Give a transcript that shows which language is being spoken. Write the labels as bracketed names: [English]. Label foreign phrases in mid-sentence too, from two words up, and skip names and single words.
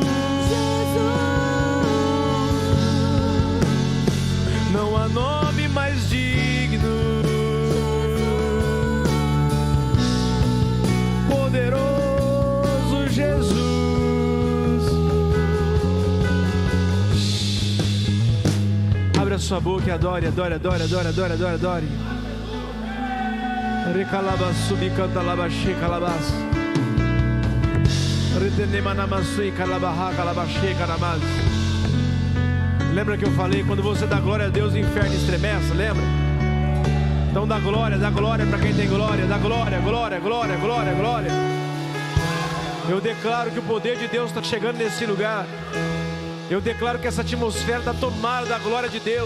[Portuguese] Não há nome mais digno. Poderoso Jesus. Abre a sua boca e adore, adore, adore, adore, adore, adore, adore. Recalabaçubi canta labaxê calabas. Retenemanamasui calabarra calabaxê calabas. Lembra que eu falei, quando você dá glória a Deus, o inferno estremece, lembra? Então dá glória para quem tem glória, dá glória, glória, glória, glória, glória. Eu declaro que o poder de Deus está chegando nesse lugar. Eu declaro que essa atmosfera está tomada da glória de Deus.